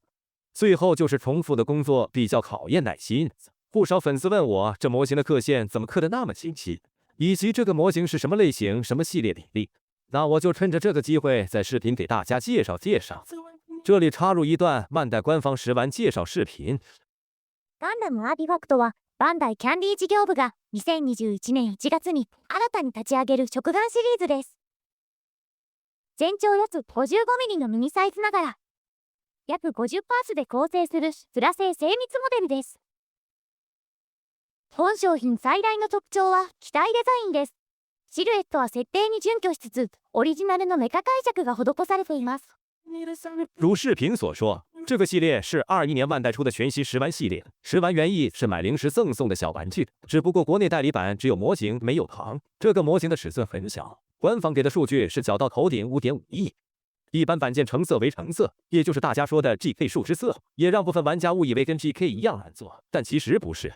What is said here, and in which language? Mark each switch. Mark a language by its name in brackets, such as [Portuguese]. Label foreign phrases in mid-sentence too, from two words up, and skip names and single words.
[Chinese] 最后就是重复的工作，比较考验耐心。不少粉丝问我，这模型的刻线怎么刻得那么清晰，以及这个模型是什么类型、什么系列比例。那我就趁着这个机会，在视频给大家介绍介绍。这里插入一段万代官方食玩介绍视频。 [Japanese] ガンダムアーティファクトは、バンダイキャンディ事業部が2021年1月に新たに立ち上げる食玩シリーズです。全長約 55mm のミニサイズながら、約50パーツで構成するスラ製精密モデルです。本商品最大の特徴は機体デザインです。シルエットは設定に準拠しつつ、オリジナルのメカ解釈が施されています。 [Chinese] 如视频所说，这个系列是21年万代出的全息食玩系列。食玩原意是买零食赠送的小玩具，只不过国内代理版只有模型没有糖。这个模型的尺寸很小，官方给的数据是角到头顶 5.5 亿。一般版件成色为橙色，也就是大家说的 GK 树脂色，也让部分玩家误以为跟 GK 一样难做，但其实不是。